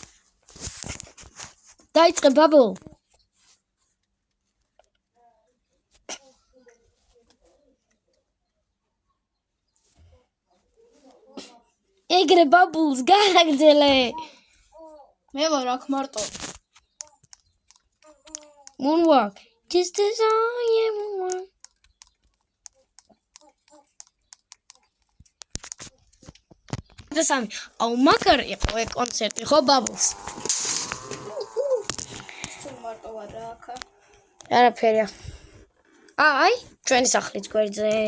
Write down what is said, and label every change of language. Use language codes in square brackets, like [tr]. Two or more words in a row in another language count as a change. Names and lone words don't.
[ka] დაიწყე ბაბლ. ეგრე ბაბლს გააგზელე. მე ვარ აქ მარტო. [en] Moonwalk. Just as I am one. [ka] აუ მაგარი იყო ეს კონცერტი ხო ბაბლს? მარტო ვარ რა აქ. არაფერია. აი ჩვენი სახლიც გვერდზე.